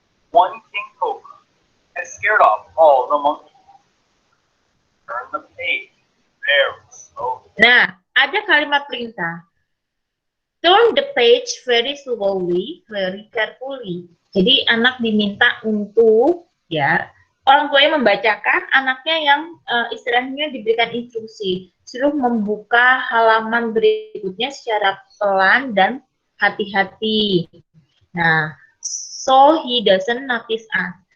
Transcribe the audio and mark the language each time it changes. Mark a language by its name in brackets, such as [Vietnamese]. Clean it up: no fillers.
[English] One king cobra has scared off all the monkeys. Turn the page very slowly. [Indonesian] Nah, ada kalimat perintah. [English] Turn the page very slowly, very carefully. [Indonesian] Jadi anak diminta untuk ya orang tuanya membacakan, anaknya yang istilahnya diberikan instruksi, suruh membuka halaman berikutnya secara pelan dan hati-hati. [English] Nah, so he doesn't notice us.